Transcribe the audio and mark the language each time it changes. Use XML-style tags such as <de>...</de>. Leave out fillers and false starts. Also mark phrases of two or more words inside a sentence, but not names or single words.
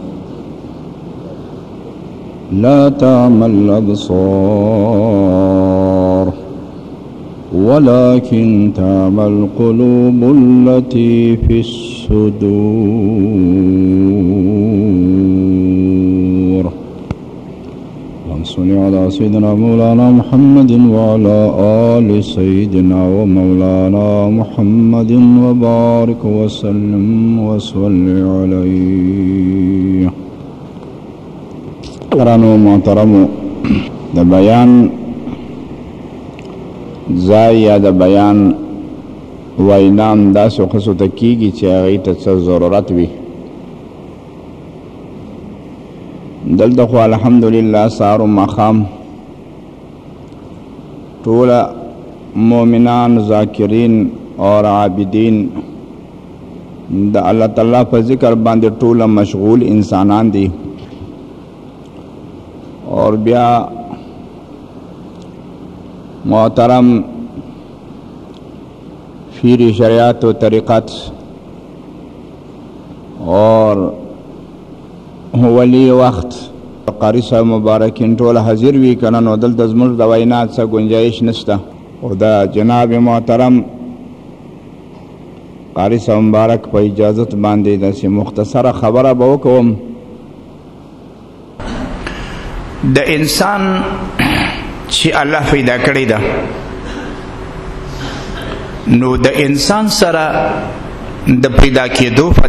<ar>لا تعمى الأبصار ولكن تعمى القلوب التي في الصدور. اللهم صل على سيدنا مولانا محمد وعلى آل سيدنا ومولانا محمد وبارك وسلم وصل عليه.</ar> <ps>قرانو محترمو، د بیان ځای یا د بیان وینام داسې خصو ته کېږي چې هغې ته څه ضرورت وي. دلته خو الحمدلله سهار و ماښام ټوله مؤمنان، ذاکرین اور عابدین د الله تعالی په ذکر باندې ټوله مشغول انسانان دي. اور بیا محترم پیر شریعت و طریقت اور ولی وقت قاری صاحب مبارکین ټول حاضر وي کنه، نو دلته زموږ د وینا څه گنجایش نشته. او د جناب محترم قاری صاحب مبارک په اجازت باندې داسې مختصره خبره به وکوم. د انسان چې الله پیدا کړی ده، نو د انسان سره د پیدا کېدو په</ps>